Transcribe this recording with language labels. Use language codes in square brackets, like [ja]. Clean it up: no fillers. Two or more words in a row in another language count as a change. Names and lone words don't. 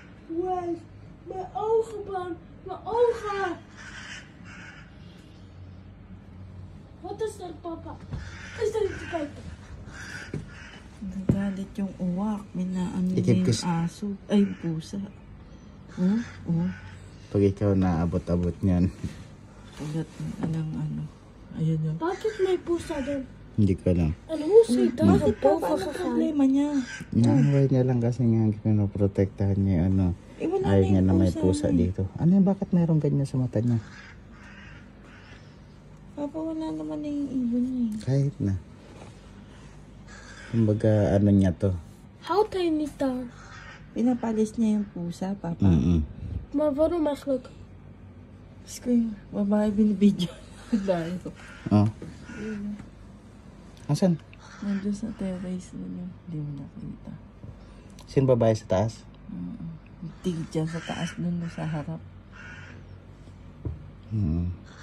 [nl] Wes, mijn ogen, man. Mijn ogen. Wat is dat, papa? Is dat niet te kijken? [tl] Nagalit yung uwak. Minaano niya Ikip yung kas- aso. Ay, pusa. Oh. Pag ikaw naabot-abot niyan, Ugat ng ano. Ayun yun. Bakit may pusa doon? hindi ko alam. [nl] En hoe is hij daar [tl] Bakit pa? [nl] boven [tl] Paano [nl] gegaan? [tl] problema niya? Naaway niya lang kasi nga pinoprotektahan niya yung ano. Eh, wala Ayaw na niya yung na may pusa pusa na eh. dito. Ano yung bakit mayroong ganyan sa mata niya? Papa, wala naman na yung ibon niya eh. Kahit na. Kumbaga ano niya to. [nl] Houdt hij niet daar? [tl] Pinapalis niya yung pusa, Papa. [nl] Maar waarom eigenlijk? [tl] Diyos ko yung babae binibidyo. Dahil ko. Oh. Asan? Nandiyo sa terrace na yun. Hindi mo nakita. Sino babae sa taas? Tigit dyan sa taas dun sa harap.